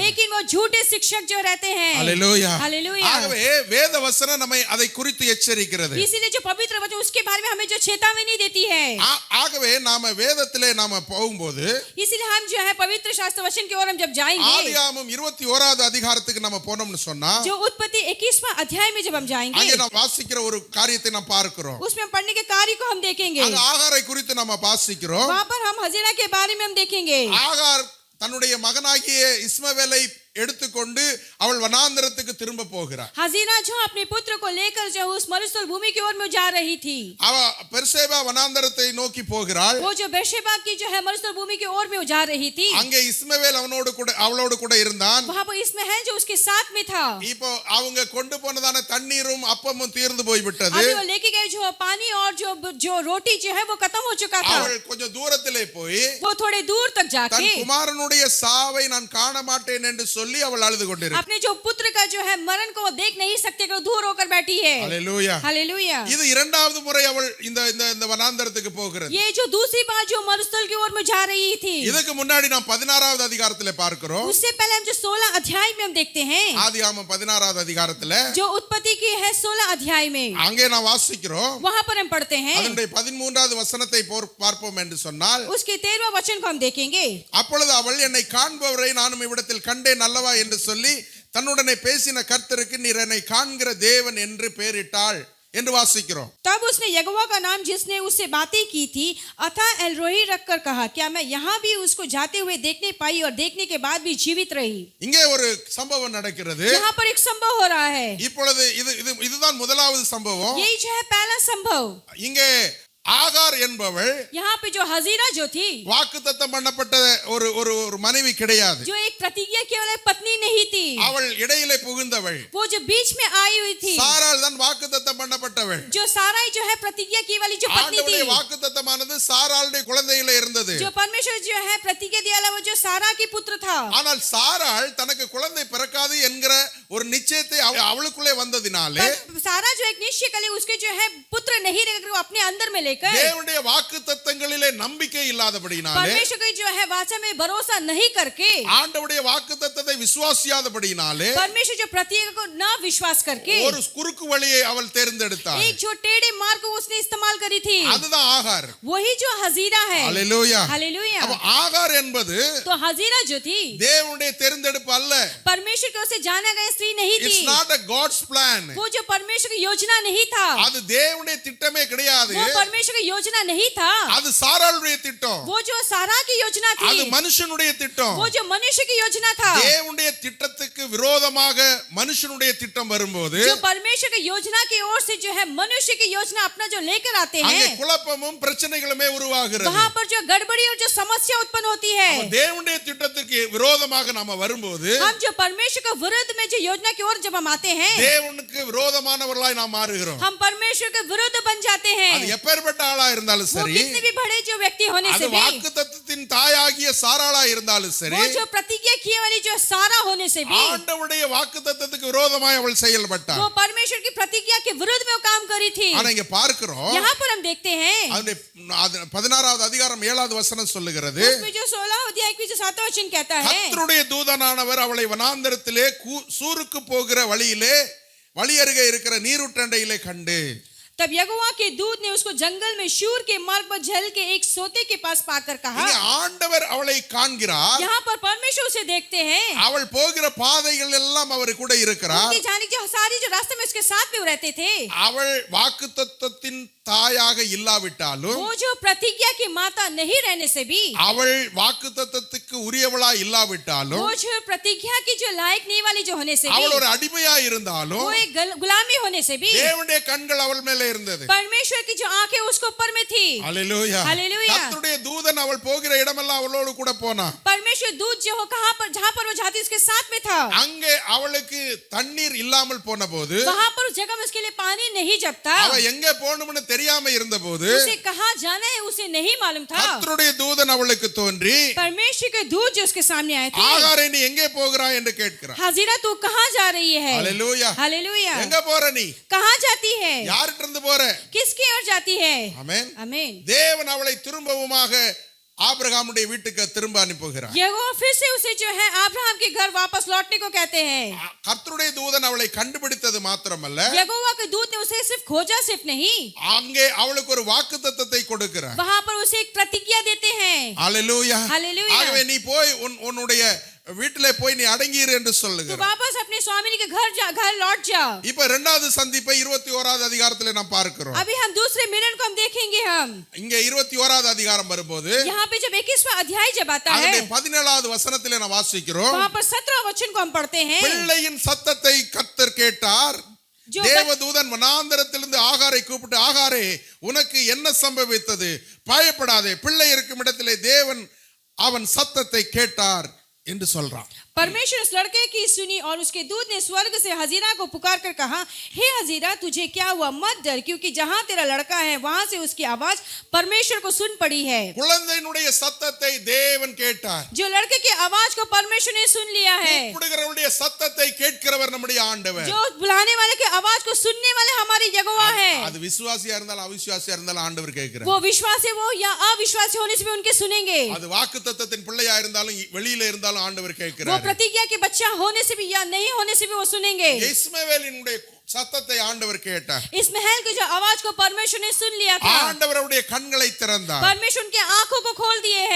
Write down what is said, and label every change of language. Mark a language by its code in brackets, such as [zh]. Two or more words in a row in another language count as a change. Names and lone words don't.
[hi] लेकिन वो झूठे शिक्षक जो रहते हैं. हालेलुया. हालेलुया. [ta] ஆகவே வேத வசனம் நம்மை அதை குறித்து எச்சரிக்கிறது. [hi] इसीलिए जो पवित्र वचन उसके बारे में हमें जो चेतावनी देती है. [ta] ஆகவே நாம வேதத்திலே நாம போகும்போது [hi] इसीलिए हम जो है पवित्र शास्त्र वचन की ओर हम जब जाएंगे. [ta] ஆதியாகமம் 21வது அதிகாரத்துக்கு நம்ம போனோம்னு சொன்னா [hi] जो उत्पत्ति 21वां अध्याय में जब हम जाएंगे. [ta] அங்கே நாம் வாசிக்கிற ஒரு காரியத்தை நாம் பார்க்கிறோம். [hi] उसमें पढ़ने के कार्य को हम देखेंगे. [ta] அங்க ஆகாரை குறித்து நம்ம வாசிக்கிறோம். [hi] वहां पर हम हजेरा के बारे में हम देखेंगे. [ta] ஆகார் தன்னுடைய மகனாகிய இஸ்மவேலை எடுத்துக்கொண்டு அவள் வனாந்தரத்துக்கு திரும்ப போகிறார். [hi] हजीरा जो अपने पुत्र को लेकर जो उस मरुस्थल भूमि की ओर में जा रही थी, [ta] அவ பெர்சேபா வனாந்தரத்தை நோக்கி போகிறாள். [hi] वो जो बेर्शेबा की जो है मरुस्थल भूमि की ओर में जा रही थी, [ta] அங்கே இஸ்மவேல் அவளோடு கூட இருந்தான். [hi] वहां पर इसमें है जो उसके साथ में था. [ta] இப்போ அவங்க கொண்டு போனதான தண்ணீரும் அப்பமும் தீர்ந்து போய்விட்டது. [hi] अभी वो लेके गए जो पानी और जो रोटी जो है वो खत्म हो चुका था. [ta] அவள் கொஞ்சம் தூரத்திலே போய் [hi] वो थोड़े दूर तक [ta] தன் [hi] जाके [ta] குமாரனுடைய சாவை நான் காண மாட்டேன் என்று சொல்லி அவள் அழுது கொண்டிருக்கிறாள். [hi] अपने जो पुत्र का जो है मरण को वो देख नहीं सकते कि वो दूर होकर बैठी है. [ta] ஹalleluya. [hi] हालेलुया. [ta] இது இரண்டாவது முறை அவள் இந்த வனாந்தரத்துக்கு போகிறது. [hi] ये जो दूसरी बार जो मरुस्थल की ओर में जा रही थी, [ta] இதுக்கு முன்னாடி நாம் 16வது அதிகாரத்திலே பார்க்கிறோம். [hi] उससे पहले हम जो 16 अध्याय में हम देखते हैं, [ta] ஆதியாகமம் 16வது அதிகாரத்திலே [hi] जो उत्पत्ति की है 16 अध्याय में, [ta] அங்கே நாம் வாசிக்கிறோம். [hi] वहां पर हम पढ़ते हैं. [ta] அதனுடைய 13வது வசனத்தை பார்ப்போம் என்று சொன்னால், [hi] उसके 13वां वचन को हम देखेंगे. [ta] அப்பொழுது அவள் என்னை காண்பவரை நானும் இவ்விடத்தில் கண்டேன் அல்லவா என்று சொல்லி தன்னுடனே பேசின கர்த்தருக்கு நீர் என்னை காண்கிற தேவன் என்று பெயரிட்டாள் என்று வாசிக்கிறோம். [hi] तब उसने यहोवा का नाम जिसने उससे बातें की थी अथा एल रोही रखकर कहा, क्या मैं यहाँ भी उसको जाते हुए देखने पाई और देखने के बाद भी जीवित रही. [ta] இங்கே ஒரு சம்பவம் நடக்கிறது. [hi] यहाँ पर एक संभव हो रहा है. [ta] இப்பொழுது இதுதான் முதலாவது சம்பவம். [hi] यही जो है पहला संभव. [ta] இங்கே ஆகார் என்பவள் [hi] यहाँ पे जो हजीरा जो थी, [ta] வாக்குத்தத்தம் பண்ணப்பட்ட ஒரு மனைவி கிடையாது. [hi] जो एक प्रतिज्ञा केवल एक पत्नी नहीं थी, [ta] அவள் இடையிலே புகுந்தவள். [hi] वो जो बीच में आई हुई थी, [ta] சாராள் தான் வாக்குத்தத்தம் பண்ணப்பட்டவள். [hi] जो साराई जो है प्रतिज्ञा की वाली जो पत्नी थी, [ta] ஆண்டவருடைய வாக்குத்தத்தமானது சாராளுடைய குழந்தையிலே இருந்தது. [hi] जो परमेश्वर जो है प्रतिज्ञा दिया वो जो सारा की पुत्र था. [ta] ஆனால் சாராள் தனக்கு குழந்தை பிறக்காது என்கிற ஒரு நிச்சயத்தை அவளுக்குள்ளே வந்ததினாலே [hi] सारा जो एक निश्चय कली उसके जो है पुत्र नहीं रहेगा, वो अपने अंदर में लेकर [ta] தேவனுடைய வாக்குத்தத்தங்களிலே நம்பிக்கை இல்லாதபடியினாலே, [hi] परमेश्वर की जो है वाचा में भरोसा नहीं करके, [ta] ஆண்டவருடைய வாக்குத்தத்தத்தை விசுவாசியாதபடியினாலே [hi] परमेश्वर जो प्रतिज्ञा को न विश्वास करके [ta] ஒரு குறுக்கு வழியை அவள் தேர்ந்தெடுத்தாள். [hi] एक जो टेढ़े मार्ग को उसने इस्तेमाल करी थी. [ta] அதுதான் ஆகார். [hi] वही जो हजीरा है. [ta] ஹalleluya. [hi] हालेलुया. [ta] அப்ப ஆகார் என்பது [hi] तो हजीरा जो थी [ta] தேவனுடைய தேர்ந்தெடுப்பு அல்ல. [hi] परमेश्वर की ओर से जाना गया स्त्री नहीं [en] It's [hi] थी. [en] not a God's plan. [hi] वो जो परमेश्वर की योजना नहीं था, [ta] அது தேவனுடைய திட்டமே கிடையாது. [hi] वो परमेश्वर की योजना नहीं था. [ta] அது சாராளுடைய திட்டம். [hi] वो जो सारा की योजना [ta] அது [hi] थी, [ta] மனுஷனுடைய திட்டம். [hi] वो जो मनुष्य की योजना था. [ta] தேவனுடைய திட்டத்துக்கு விரோதமாக மனுஷனுடைய திட்டம் வரும்போது [hi] जो परमेश्वर की योजना की ओर से जो है मनुष्य की योजना अपना जो लेकर आते [ta] அங்கே [hi] हैं, [ta] குழப்பமும் பிரச்சனைகளுமே உருவாகிறது. [hi] वहां पर जो गड़बड़ी और जो समस्या उत्पन्न होती है. [ta] தேவனுடைய திட்டத்துக்கு விரோதமாக நாம வரும்போது [hi] हम जो परमेश्वर के विरुद्ध में जो योजना की ओर जब हम आते हैं, [ta] தேவனுக்கு விரோதமானவர்களாய் நாம் மாறுகிறோம். [hi] हम परमेश्वर के विरुद्ध बन जाते हैं. [ta] அது எப்பேற்பட்ட ஆளா இருந்தாலும் [hi] वो [ta] சரி, [hi] कितने भी बड़े जो व्यक्ति होने [ta] அது [hi] से भी, [ta] வாக்குத்தத்தத்தின் தாயாகிய சாராளா இருந்தாலும் சரி, [hi] वो जो प्रतिज्ञा किए वाली जो सारा होने से भी, [ta] ஆண்டவருடைய வாக்குத்தத்தத்துக்கு விரோதமாய் அவள் செயல்பட்டாள். [hi] वो परमेश्वर की प्रतिज्ञा के विरुद्ध में वो काम करी थी. [ta] ஆனா இங்க பார்க்கிறோம், [hi] यहाँ पर हम देखते हैं, [ta] அது 16வது அதிகாரம் 7வது வசனம் சொல்லுகிறது, [hi] उसमें जो 16 अध्याय की जो 7वां वचन कहता है, [ta] கர்த்தருடைய தூதனானவர் அவளை வனாந்தரத்திலே சூருக்கு போகிற வழியிலே வழி அருகே இருக்கிற நீரூற்றண்டையிலே கண்டு. [hi] तब यहोवा के दूत ने उसको जंगल में शूर के मार्ग पर झल के एक सोते के पास पाकर कहा. [ta] இங்கே ஆண்டவர் அவளை காண்கிறார். [hi] यहाँ पर परमेश्वर उसे देखते हैं. [ta] அவள் போகிற பாதைகள் எல்லாம் அவர் கூட இருக்கிறார். [hi] उनकी जाने की सारी जो रास्ते में उसके साथ में रहते थे. [ta] அவள் வாக்குத்தத்தத்தின் தாயாக இல்லாவிட்டாலும், [hi] वो जो प्रतिज्ञा की माता नहीं रहने से भी, [ta] அவள் வாக்குத்தத்தத்துக்கு உரியவளா இல்லாவிட்டாலும், [hi] वो जो प्रतिज्ञा की जो लायक नहीं वाली जो होने से भी, [ta] அவள் ஒரு அடிமையா இருந்தாலும், [hi] वो एक गुलामी होने से भी, [ta] தேவனுடைய கண்கள் அவள் மேலே இருந்தது. [hi] परमेश्वर की जो आंखें उसके ऊपर में थी. [ta] ஹalleluya. [hi] हालेलुया. [ta] கர்த்தருடைய தூதன் அவள் போகிற இடமெல்லாம் அவளோடு கூட போனான். [hi] परमेश्वर दूत जो कहां पर जहां पर वो जाती उसके साथ में था. [ta] அங்கே அவளுக்கு தண்ணீர் இல்லாமல் போனபோது, [hi] वहां पर उस जगह में उसके लिए पानी नहीं जब था. [ta] அவ எங்க போகணும்னு தெரியாம இருந்தபோது [hi] उसे कहां जाना है उसे नहीं मालूम था. [ta] கர்த்தருடைய தூதன் அவளுக்கு தோன்றி, [hi] परमेश्वर के दूत जो उसके सामने आए थे, [ta] ஆகாரே நீ எங்கே போகிறாய் என்று கேட்கிறார். [hi] हाजिरा तू कहां जा रही है? [ta] ஹalleluya. [hi] हालेलुया. [ta] எங்க போற நீ? [hi] कहां जाती है? [ta] யார்கிட்ட இருந்து போற? [hi] किसकी ओर जाती है? [ta] ஆமென். [hi] आमीन. [ta] தேவன் அவளை திரும்பவுமாக ஆபிரகாமுடைய வீட்டுக்கு திரும்ப அனுப்புகிறார். [hi] यहोवा फिर से उसे जो है अब्राहम के घर वापस लौटने को कहते हैं. [ta] கர்த்தருடைய தூதன் அவளை கண்டுபிடித்தது மாத்திரமல்ல, [hi] यहोवा के दूत ने उसे सिर्फ खोजा सिर्फ नहीं, [ta] அங்கே அவளுக்கு ஒரு வாக்குத்தத்தத்தை கொடுக்கிறார். [hi] वहां पर उसे एक प्रतिज्ञा देते हैं. [ta] ஹalleluya. [hi] हालेलुया. [ta] ஆகவே நீ போய் உன்னுடைய வீட்டிலே போய் நீ அடங்கியிரு என்று [hi] तो [ta] சொல்லுகிறார். [hi] वापस अपने स्वामी के घर लौट जाओ। [ta] இப்ப இரண்டாவது சந்திப்பை 21வது அதிகாரத்திலே நாம் பார்க்கிறோம். [hi] अभी हम दूसरे मिलन को हम देखेंगे। हम [ta] இங்க 21வது அதிகாரம் வரும்போது [hi] यहाँ पे जब 21वां अध्याय जब आता है, [ta] அதிலே 17வது வசனத்திலே நாம் வாசிக்கிறோம். [hi] वहाँ पर 17 वचन को हम पढ़ते हैं। [ta] பிள்ளையின் சத்தத்தை கர்த்தர் கேட்டார். தேவதூதன் வனாந்தரத்திலிருந்து ஆகாரை கூப்பிட்டு, ஆகாரே உனக்கு என்ன சம்பவித்தது? பயப்படாதே, பிள்ளை இருக்கும் இடத்திலே தேவன் அவன் சத்தத்தை கேட்டார் என்று சொல்றான். [hi] परमेश्वर उस लड़के की सुनी और उसके दूत ने स्वर्ग से हजीरा को पुकार कर कहा, हे हजीरा तुझे क्या हुआ? मत डर, क्योंकि जहाँ तेरा लड़का है वहां से उसकी आवाज परमेश्वर को सुन पड़ी है। [ta] குழந்தையினுடைய சத்தத்தை தேவன் கேட்டார். [hi] जो लड़के की आवाज को परमेश्वर ने सुन लिया है। [ta] கூப்பிடுகிறவருடைய சத்தத்தை கேட்கிறவர் நம்முடைய ஆண்டவர். [hi] जो बुलाने वाले की आवाज को सुनने वाले हमारी यहोवा है। [ta] அது விசுவாசியா இருந்தாலும் அவிசுவாசியா இருந்தாலும் ஆண்டவர் கேட்கிறார். [hi] वो विश्वासी हो या अविश्वासी होने से भी उनके सुनेंगे। [ta] அது வாக்குத்தத்தத்தின் பிள்ளையா இருந்தாலும் வெளியில இருந்தாலும் ஆண்டவர் [hi] वो [ta] கேட்கிறார். [hi] प्रतिज्ञा के बच्चा होने से भी या नहीं होने से भी वो सुनेंगे। [ta] இஸ்மவேலினுடைய சத்தத்தை ஆண்டவர் கேட்டார். [hi] इस महल की जो आवाज को परमेश्वर ने सुन लिया था। [ta] ஆண்டவர் அவருடைய கண்களை திறந்தார். [hi] परमेश्वर उनके आंखों को खोल दिए हैं।